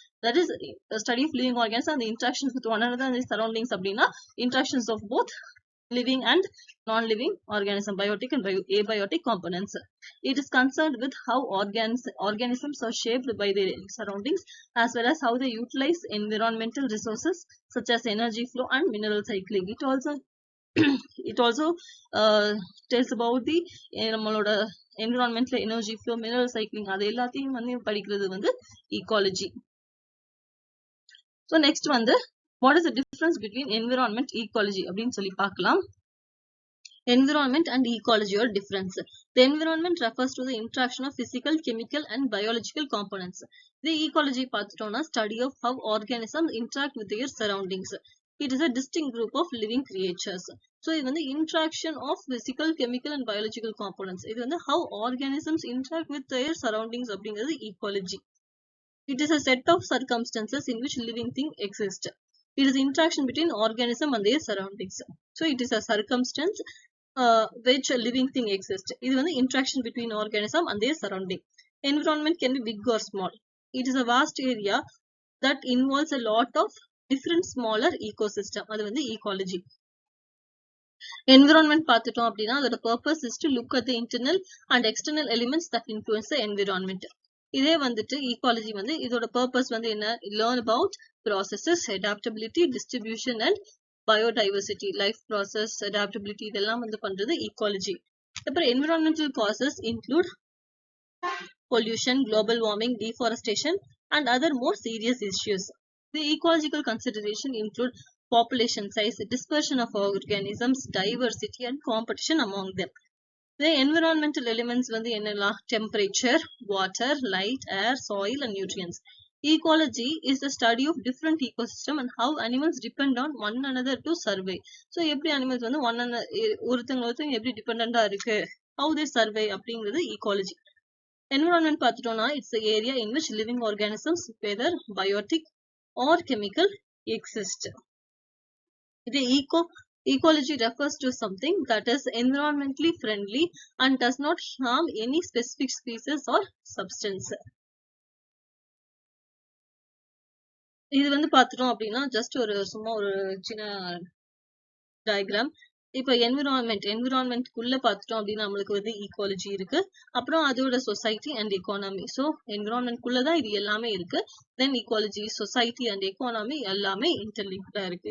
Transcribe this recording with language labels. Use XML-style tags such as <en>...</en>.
<en>That is the study of living organisms and the interactions with one another and the surroundings அப்படின்னா interactions of both living and non-living organism, biotic and abiotic components. It is concerned with how organisms are shaped by their surroundings as well as how they utilize environmental resources such as energy flow and mineral cycling. It also tells about the</en> <ta>நம்மளோட என்விரான்மெண்ட்ல energy flow, mineral cycling, அது எல்லாத்தையும் வந்து படிக்கிறது வந்து ecology. So next வந்து</ta> <en>What is the difference between environment ecology</en> <ta>அப்படின்னு சொல்லி பார்க்கலாம்.</ta> <en>Environment and ecology are difference. The environment refers to the interaction of physical, chemical and biological components. The ecology பார்த்துட்டோம்னா study of how organisms interact with their surroundings. It is a distinct group of living creatures. So இது வந்து interaction of physical, chemical and biological components. இது வந்து how organisms interact with their surroundings அப்படிங்கிறது ecology. It is a set of circumstances in which living thing exist. It is interaction between organism and their surroundings. So it is a circumstance which a living thing exists. இது வந்து interaction between organism and their surrounding. Environment can be big or small. It is a vast area that involves a lot of different smaller ecosystem.</en> <ta>அது வந்து ecology.</ta> <en>Environment</en> <ta>பார்த்துட்டோம் அப்படின்னா அதோட</ta> <en>purpose is to look at the internal and external elements that influence the environment.</en> <ta>இதே வந்துட்டு ecology வந்து இதோட purpose வந்து என்ன?</ta> <en>Learn about processes, adaptability, distribution and biodiversity, life process, adaptability</en> <ta>இதெல்லாம் வந்து பண்றது</ta> <en>ecology. அப்புறம் environmental causes include pollution, global warming, deforestation and other more serious issues. The ecological consideration include population size, dispersion of organisms, diversity and competition among them. The environmental elements</en> <ta>வந்து என்னெல்லாம்?</ta> <en>Temperature, water, light, air, soil and nutrients. Ecology is the study of different ecosystem and how animals depend on one another to survive.</en> <ta>So எப்படி animals வந்து ஒருத்தங்க எப்படி டிபெண்டண்டா இருக்கு,</ta> <en>how they survive</en> <ta>அப்படிங்கிறது ecology.</ta> <en>Environment பார்த்துட்டோம்னா it's the area in which living organisms, whether biotic or chemical, exist. The ecology refers to something that is environmentally friendly and does not harm any specific species or substance.</en> <ta>இது வந்து பார்த்துட்டோம் அப்படின்னா just சும்மா ஒரு சின்ன diagram. இப்போ என்விரான்மெண்ட்குள்ள பார்த்துட்டோம் அப்படின்னா நம்மளுக்கு வந்து ஈக்குவாலஜி இருக்கு, அப்புறம் அதோட சொசைட்டி அண்ட் எக்கானமி. ஸோ என்விரான்மெண்ட்குள்ளதான் இது எல்லாமே இருக்கு. தென் ஈக்குவாலஜி, சொசைட்டி அண்ட் எக்கானமி எல்லாமே இன்டர்லிங்க்டா இருக்கு.</ta>